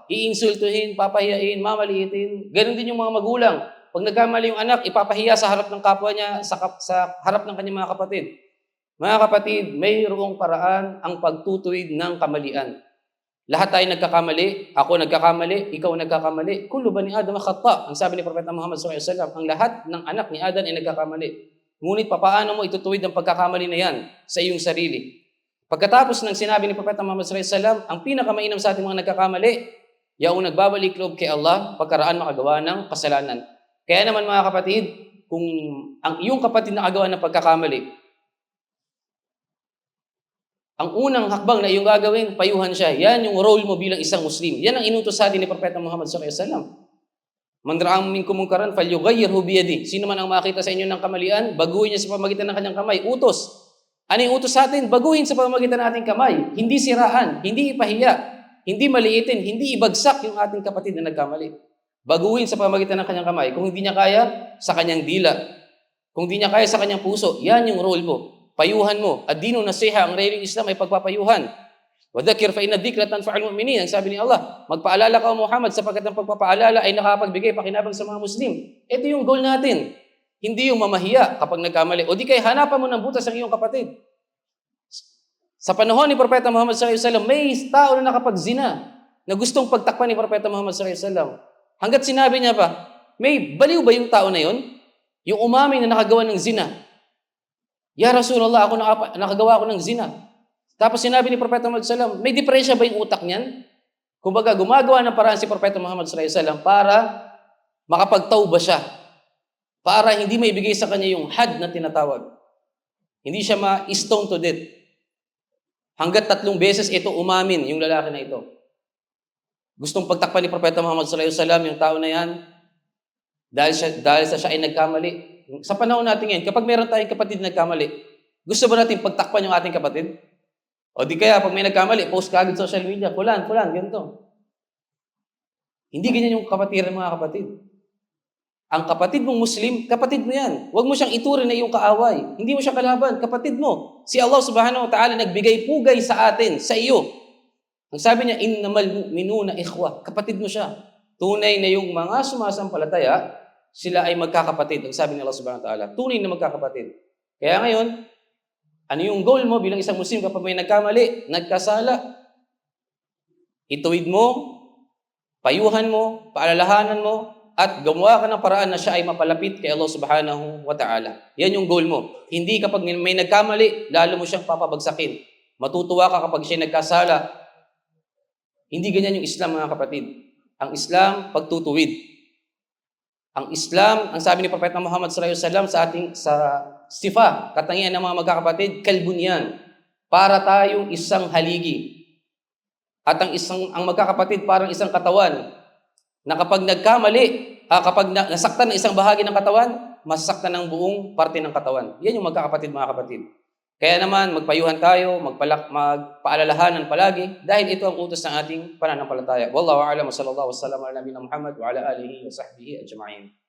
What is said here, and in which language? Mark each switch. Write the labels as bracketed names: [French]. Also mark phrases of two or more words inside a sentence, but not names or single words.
[Filipino] Iinsultuhin, papahiyain, mamaliitin. Ganon din yung mga magulang. Pag nagkamali yung anak, ipapahiya sa harap ng kapwa niya, sa harap ng kanyang mga kapatid. Mga kapatid, mayroong paraan ang pagtutuwid ng kamalian. Lahat tayo nagkakamali, ako nagkakamali, ikaw nagkakamali. [Arabic] كل بني آدم خطاء'. [Filipino] Ang sabi ni Propeta Muhammad [Arabic] صلى الله عليه وسلم, [Filipino] ang lahat ng anak ni Adam ay nagkakamali. Ngunit papaano mo itutuwid ang pagkakamali na yan sa iyong sarili? Pagkatapos ng sinabi ni Propeta Muhammad [Arabic] صلى الله عليه وسلم, [Filipino] ang pinakamainam sa ating mga nagkakamali, yaong nagbabalik loob kay Allah, pagkaraan makagawa ng kasalanan. Kaya naman, mga kapatid, kung ang iyong kapatid nakagawa ng pagkakamali, ang unang hakbang na iyong gagawin, payuhan siya. Yan yung role mo bilang isang Muslim. Yan ang inutos sa atin ni Propeta Muhammad [Arabic] صلى الله عليه وسلم. من رأى منكم منكرا فليغيره بيده. [Filipino] Sino man ang makita sa inyo ng kamalian, baguhin niya sa pamamagitan ng kanyang kamay. Utos. Ano yung utos sa atin? Baguhin sa pamamagitan ng ating kamay. Hindi siraan, hindi ipahiya, hindi maliitin, hindi ibagsak yung ating kapatid na nagkamali. Baguhin sa pamamagitan ng kanyang kamay. Kung hindi niya kaya, sa kanyang dila. Kung hindi niya kaya, sa kanyang puso. Yan yung role mo. Payuhan mo. [Arabic] الدين نصيحة, [Filipino] ang rayong Islam ay pagpapayuhan. [Arabic] وذكر فإن الذكرى تنفع المؤمنين. [Filipino] Ang sabi ni Allah, magpaalala ka o Muhammad sapagkat ang pagpapaalala ay nakapagbigay pakinabang sa mga Muslim. Ito yung goal natin. Hindi yung mamahiya kapag nagkamali. O di kaya hanapan mo ng butas ang iyong kapatid. Sa panahon ni Propeta Muhammad [Arabic] صلى الله عليه وسلم, [Filipino] may tao na nakapagzina na gustong pagtakpan ni Propeta Muhammad [Arabic] صلى الله عليه وسلم. [Filipino] Hanggat sinabi niya pa, may baliw ba yung tao na yon? Yung umamin na nakagawa ng zina. [Arabic] يا رسول الله, [Filipino] nakagawa ako ng zina. Tapos sinabi ni Propeta Muhammad [Arabic] صلى الله عليه وسلم, [Filipino] may depresya ba yung utak niyan? Kumbaga, gumagawa ng paraan si Propeta Muhammad [Arabic] صلى الله عليه وسلم [Filipino] para makapagtauba siya. Para hindi maibigay sa kanya yung had na tinatawag. Hindi siya ma- [English] stone to death. [Filipino] Hanggat 3 beses ito umamin, yung lalaki na ito. Gustong pagtakpan ni Propeta Muhammad [Arabic] صلى الله عليه وسلم [Filipino] yung tao na yan, dahil sa siya ay nagkamali. Sa panahon natin ngayon, kapag meron tayong kapatid na nagkamali, gusto ba natin pagtakpan yung ating kapatid? O di kaya, pag may nagkamali, post ka agad sa [English] social media, [Filipino] fulan, ganito. Hindi ganyan yung kapatiran, mga kapatid. Ang kapatid mong Muslim, kapatid mo yan. Huwag mo siyang ituring na iyong kaaway. Hindi mo siya kalaban, kapatid mo. Si Allah [Arabic] سبحانه وتعالى [Filipino] nagbigay pugay sa atin, sa iyo. Ang sabi niya, [Arabic] إنما المؤمنون إخوة. [Filipino] Kapatid mo siya. Tunay na yung mga sumasampalataya, sila ay magkakapatid. Ang sabi ni Allah [Arabic] سبحانه وتعالى, [Filipino] tunay na magkakapatid. Kaya ngayon, ano yung goal mo bilang isang Muslim kapag may nagkamali, nagkasala? Ituwid mo, payuhan mo, paalalahanan mo, at gumawa ka ng paraan na siya ay mapalapit kay Allah [Arabic] سبحانه وتعالى. [Filipino] Yan yung goal mo. Hindi kapag may nagkamali, lalo mo siyang papabagsakin. Matutuwa ka kapag siya nagkasala. Hindi ganyan yung Islam, mga kapatid. Ang Islam, pagtutuwid. Ang Islam, ang sabi ni Propeta Muhammad [Arabic] صلى الله عليه وسلم [Filipino] sa sifa, katangian ng mga magkakapatid, kalbunyan. Para tayong isang haligi. At ang magkakapatid parang isang katawan na kapag nagkamali, kapag nasaktan ng isang bahagi ng katawan, masasaktan ng buong parte ng katawan. Yan yung magkakapatid, mga kapatid. Kaya naman, magpayuhan tayo, magpaalalahanan palagi, dahil ito ang utos ng ating pananampalataya. [Arabic] والله أعلم وصلى الله وسلم على نبينا محمد وعلى آله وصحبه أجمعين.